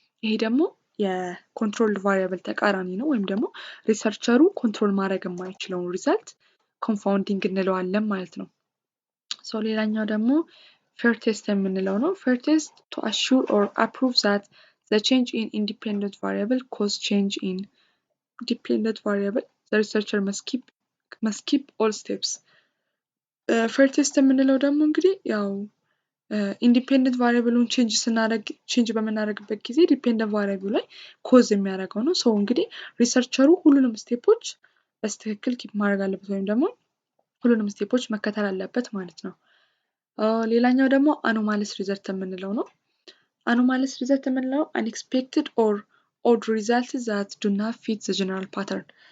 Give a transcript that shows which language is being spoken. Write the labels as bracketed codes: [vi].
[am] ይሄ ደግሞ የኮንትሮልድ ቫሪያብል ተቃራኒ ነው። ወይም ደግሞ ሪሰርቸሩ ኮንትሮል ማድረግ የማይችለውን ሪዛልት ኮንፋውንዲንግ እንለዋለን ማለት ነው። ሌላኛው ደግሞ [en] fair test የምንለው ነው። fair test to assure or approve that the change in independent variable cause change in dependent variable. The researcher must keep all steps. [am] fair test የምንለው ደግሞ እንግዲህ ያው ኢንዲፔንደንት ቫሪያብሉን ቼንጅ በምናደርግበት ጊዜ ዲፔንደንት ቫሪያብሉ ላይ ኮዝ የሚያደርገው ነው። እንግዲህ ሪሰርቸሩ ሁሉንም ስቴፖች በስትክክል ኪፕ ማድረግ አለበት ወይም ደግሞ ሁሉንም ስቴፖች መከተል አለበት ማለት ነው። ሌላኛው ደግሞ አኖማሊስ ሪዘልት የምንለው ነው። አኖማሊስ ሪዘልት የምንለው [en] unexpected or odd results that do not fit the general pattern.